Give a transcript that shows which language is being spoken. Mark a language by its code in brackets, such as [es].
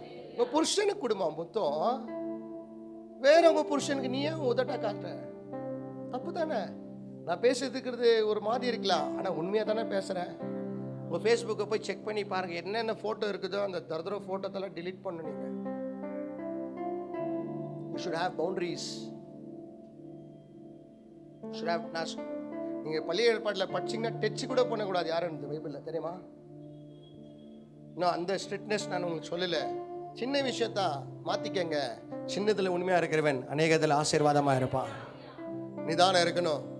[ta] உங்க புருஷனுக்கு கொடுமா முத்தம், வேற உங்க புருஷனுக்கு நீ ஏன் உதட்டா காட்டுற? தப்பு தானே. நான் பேசிட்டு ஒரு மாதிரி இருக்கலாம், ஆனா உண்மையா தானே பேசுறேன். உங்க ஃபேஸ்புக்கை போய் செக் பண்ணி பாருங்க, என்னென்ன போட்டோ இருக்குதோ அந்த தரதர போட்டோத்தெல்லாம் டிலீட் பண்ணு. நீங்க [en] you should have boundaries. should have. [ta] நீங்க பள்ளி ஏற்பாட்டில் படிச்சீங்கன்னா டச் கூட பண்ணக்கூடாது யாரும் பைபிள்ல, தெரியுமா? இன்னும் அந்த ஸ்ட்ரிக்ட்னஸ் நான் உங்களுக்கு சொல்லல. சின்ன விஷயத்தா மாத்திக்கங்க. சின்னதுல உண்மையா இருக்கிறவன் அநேகத்தில் ஆசீர்வாதமா இருப்பான். நிதானம் இருக்கணும்.